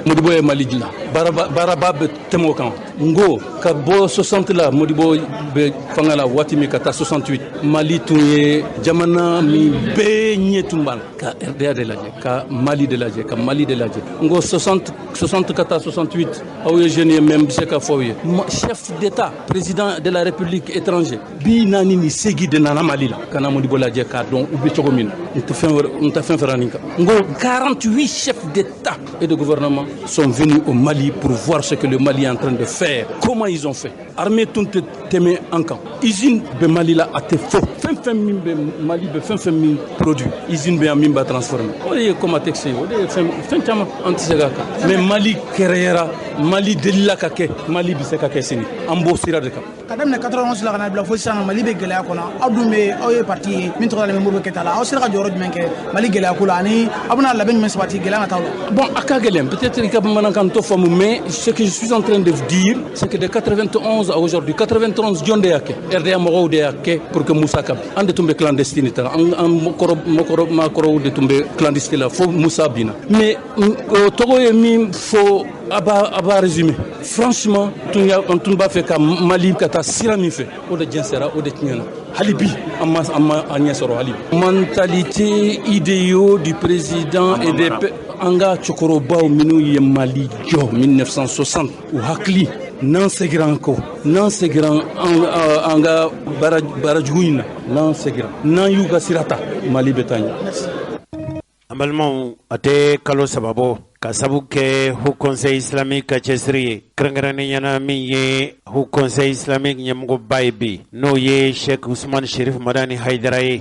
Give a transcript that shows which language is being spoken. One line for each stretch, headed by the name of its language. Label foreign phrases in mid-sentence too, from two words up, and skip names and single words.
Bambara: Modibo ye Mali dilan, baaraba bɛ tɛmɛ o kan. N ko ka bɔ 60 la Modibo bɛ fanga la waati min ka taa 68, Mali tun ye jamana min bɛɛ ɲɛ tun b'a la, ka RDA de lajɛ, ka Mali de lajɛ, ka Mali de lajɛ. N ko 60 ka taa 68 aw ye jeune ye même bɛ se ka fɔ aw ye
French: chef d'État, président de la République étranger
Bambara: bi naani ni segi de nana Mali la, kana Modibo lajɛ k'a dɔn u bɛ cogo min na. N tɛ fɛn fɛra nin kan.
French: N ko 48 chefs d'État et de gouvernement sont venus au Mali pour voir ce que le Mali est en train de faire. Comment ils ont fait?
Bambara: Armée tun tɛ tɛmɛ an kan. Usine bɛ Mali la a tɛ fɔ. Fɛn min bɛ Mali bɛ fɛn min produit, usine bɛ yan min b'a transformer. O de ye Comatex ye, o de ye fɛn caman an tɛ se k'a kan. Mais Mali kɛrɛyara, Mali delila ka kɛ, Mali bɛ se ka kɛ sini. An b'o sira de kan. Ka daminɛ 91 la ka na bila fo sisan Mali bɛ gɛlɛya kɔnɔ. Aw dun bɛ aw ye parti ye min tɔgɔ la Modibo Kɛta la. Aw sera ka jɔyɔrɔ jumɛn kɛ Mali gɛlɛya ko la ani aw bɛna labɛn jumɛn sabati gɛlɛya ka taa la? Bon, a ka gɛlɛn, peut-être i ka bamanankan t'o faamu,
French: mais ce que je suis en train de vous dire, c'est que de 91 à aujourd'hui,
Bambara: 91 jɔn de y'a kɛ, RDA mɔgɔw de y'a kɛ
French: pour que Musa
Bambara: ka bin. An de tun bɛ clandestine ta, an maakɔrɔw de tun bɛ clandestine la fo Musa binna. Mais o tɔgɔ ye min fɔ a b'a résumé. Franchement, an tun b'a fɛ ka Mali ka taa sira min fɛ, o de jɛnsɛra, o de tiɲɛna. Hali bi an ma ɲɛ sɔrɔ hali bi.
French: Mentalité idéaux du président et des
Bambara: an ka cɛkɔrɔbaw minnu ye Mali jɔ 1960 u hakili n'an segira an kɔ, n'an segira an ka baarajugu in na, n'an segira n'an y'u ka sira ta Mali bɛ taa ɲɛ. An balimaw a tɛ kalo saba bɔ ka sabu kɛ Haut Conseil islamique ka cɛsiri ye kɛrɛnkɛrɛnnenya min ye Haut Conseil islamique ɲɛmɔgɔba ye bi n'o ye Sheikh Usman Sherif Madani Haidara ye.